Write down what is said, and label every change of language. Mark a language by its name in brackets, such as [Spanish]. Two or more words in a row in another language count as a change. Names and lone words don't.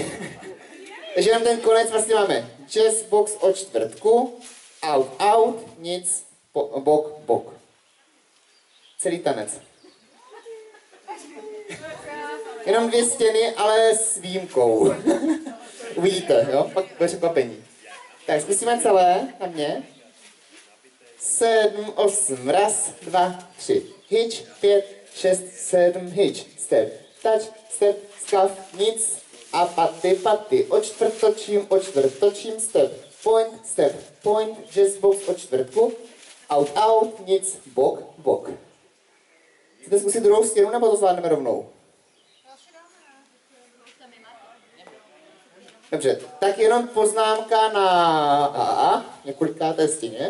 [Czech] Takže jenom ten konec vlastně máme [English] jazz, box [Czech] o čtvrtku, out, nic, bok. Celý tanec. Jenom 2 stěny, ale s výjimkou. Uvidíte, jo? Pak bude překvapení. Tak zkusíme celé na mě. 7, 8, 1, 2, 3, [English] hitch, 5, 6, 7, hitch, step, touch, step, scuff, [Czech] nic a paty, o čtvrt točím, [English] step, point, jazz box [Czech] o čtvrtku, [English] out, nic, bok. [Czech] Chcete zkusit druhou stěnu, nebo to zvládneme rovnou? Dobře, tak jenom poznámka na několikáté stěně.